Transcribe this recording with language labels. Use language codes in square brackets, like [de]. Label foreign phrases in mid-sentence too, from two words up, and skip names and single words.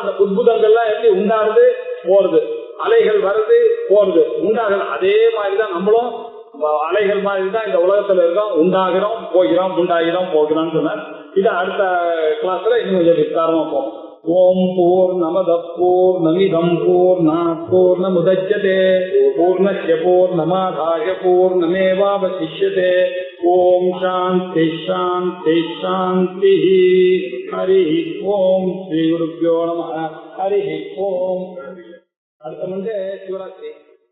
[ta] அந்த புத்புதங்கள்லாம் எப்படி உண்டாருது போறது, அலைகள் வருது போறது உண்டாகுது. அதே மாதிரிதான் நம்மளும் அலைகள் மாதிரி தான் இந்த உலகத்துல இருக்கோம். உண்டாகிறோம் போகிறோம் உண்டாகிறோம் போகிறோம்னு சொன்னார். இது அடுத்த கிளாஸ்ல இன்னும் கொஞ்சம் விஸ்தாரமா போகும். [sa] ॐ पूर्णमदः पूर्णमिदं पूर्णात् पूर्णमुदच्यते पूर्णस्य पूर्णमादाय पूर्णमेवावशिष्यते. ॐ शान्तिः शान्तिः शान्तिः. हरि ॐ। श्री गुरुभ्यो नमः. हरि ॐ. [ta] அடுத்த மண்டே சிவராத்திரி.